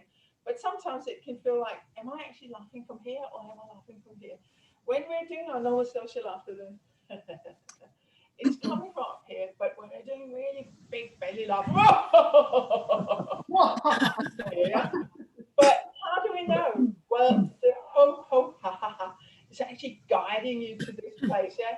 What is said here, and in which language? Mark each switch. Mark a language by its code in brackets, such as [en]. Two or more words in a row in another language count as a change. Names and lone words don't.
[en] But sometimes it can feel like, am I actually laughing from here or am I laughing from here? When we're doing our normal social laughter, then it's coming from up here, but when we're doing really big belly laugh, yeah. But how do we know? Well, the ho ho ha ha ha is actually guiding you to this place. Yeah.